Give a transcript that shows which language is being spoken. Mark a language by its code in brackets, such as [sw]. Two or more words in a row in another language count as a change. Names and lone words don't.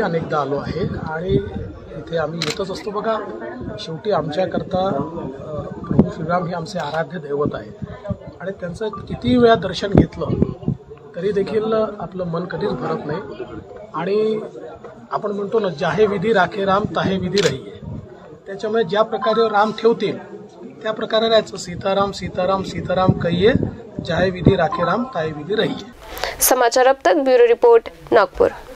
[mr] अनेकदा आलो आहे आणि इथे आम्ही येतच असतो। बघा, शेवटी आमच्याकरता प्रभू श्रीराम हे आमचे आराध्य दैवत आहे आणि त्यांचं किती वेळा दर्शन घेतलं तरी देखील आपलं मन कधीच भरत नाही। आणि आपण म्हणतो ना, [hi] जाहे विधी राखे राम ताहे विधी रहिये, [mr] त्याच्यामुळे ज्या प्रकारे राम ठेवतील त्या प्रकारे राहायचं। [hi] सीताराम सीताराम सीताराम कहिये, जाहे विधी राखे राम ताहे विधी रहिये। समाचार अब तक ब्यूरो रिपोर्ट, नागपुर।